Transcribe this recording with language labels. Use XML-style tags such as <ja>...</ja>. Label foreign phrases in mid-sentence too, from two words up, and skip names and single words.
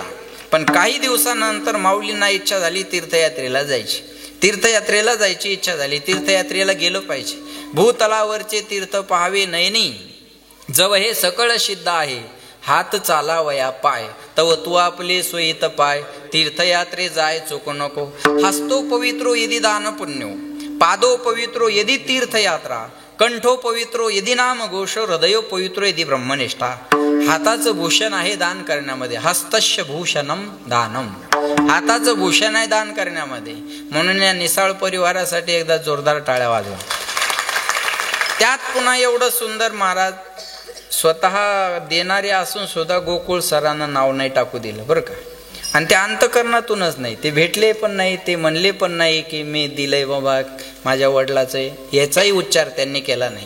<mr>पण काही दिवसानंतर माऊलींना इच्छा झाली तीर्थयात्रेला जायची. तीर्थयात्रेला जायची इच्छा झाली. तीर्थयात्रेला गेलं पाहिजे. भूतलावरचे तीर्थ पाहावे नयनी, जव हे सकळ सिद्ध आहे. हात चालावया पाय, तव तू आपले सोयीत पाय. तीर्थयात्रे जाय चुको नको,</mr> <sa>हस्तो पवित्रो यदि दान पुण्यो, पादो पवित्रो यदि तीर्थयात्रा, कंठो पवित्रो यदि नाम घोष, हृदयो पवित्रो यदि ब्रह्मनिष्ठा.</sa> <mr>हाताचं भूषण आहे दान करण्यामध्ये.</mr> <sa>हस्तस्य भूषणम दानम,</sa> <mr>हाताचं भूषण आहे दान करण्यामध्ये. म्हणून या निसाळ परिवारासाठी एकदा जोरदार टाळ्या वाजवा. त्यात पुन्हा एवढं सुंदर महाराज स्वतः देणारे असून सुद्धा गोकुळ सरांना नाव नाही टाकू दिलं बरं का. आणि ते अंतकरणातूनच नाही, ते भेटले पण नाही, ते म्हणले पण नाही की मी दिलंय बाबा माझ्या वडिलाचं आहे, याचाही उच्चार त्यांनी केला नाही.</mr>